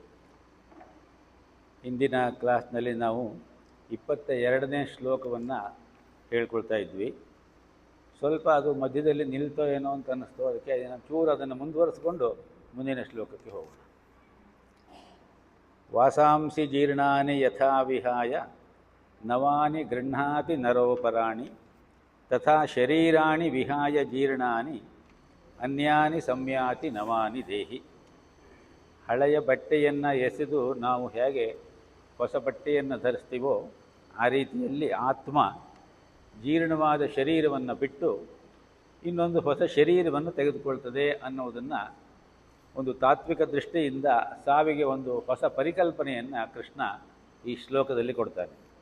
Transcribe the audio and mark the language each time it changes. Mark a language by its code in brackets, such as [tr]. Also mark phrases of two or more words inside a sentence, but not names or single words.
[kn] ಇಂದಿನ ಕ್ಲಾಸ್ನಲ್ಲಿ ನಾವು 22ನೇ ಶ್ಲೋಕವನ್ನು ಹೇಳ್ಕೊಳ್ತಾ ಇದ್ವಿ. ಸ್ವಲ್ಪ ಅದು ಮಧ್ಯದಲ್ಲಿ ನಿಲ್ತೋ ಏನೋ ಅಂತ ಅನ್ನಿಸ್ತು, ಅದಕ್ಕೆ ಚೂರು ಅದನ್ನು ಮುಂದುವರಿಸ್ಕೊಂಡು ಮುಂದಿನ ಶ್ಲೋಕಕ್ಕೆ ಹೋಗೋಣ. [sa] ವಾಸಾಂಸಿ ಜೀರ್ಣಾನಿ ಯಥಾ ವಿಹಾಯ ನವಾನಿ ಗೃಹ್ಣಾತಿ ನರೋಪರಾಣಿ ತಥಾ ಶರೀರಾಣಿ ವಿಹಾಯ ಜೀರ್ಣಾನಿ ಅನ್ಯಾನಿ ಸಂಯಾತಿ ನವಾನಿ ದೇಹಿ. [kn] ಹಳೆಯ ಬಟ್ಟೆಯನ್ನು ಎಸೆದು ನಾವು ಹೇಗೆ ಹೊಸ ಬಟ್ಟೆಯನ್ನು ಧರಿಸ್ತೀವೋ ಆ ರೀತಿಯಲ್ಲಿ ಆತ್ಮ ಜೀರ್ಣವಾದ ಶರೀರವನ್ನು ಬಿಟ್ಟು ಇನ್ನೊಂದು ಹೊಸ ಶರೀರವನ್ನು ತೆಗೆದುಕೊಳ್ತದೆ ಅನ್ನೋದನ್ನು ಒಂದು ತಾತ್ವಿಕ ದೃಷ್ಟಿಯಿಂದ ಸಾವಿಗೆ ಒಂದು ಹೊಸ ಪರಿಕಲ್ಪನೆಯನ್ನು ಕೃಷ್ಣ ಈ ಶ್ಲೋಕದಲ್ಲಿ ಕೊಡ್ತಾನೆ.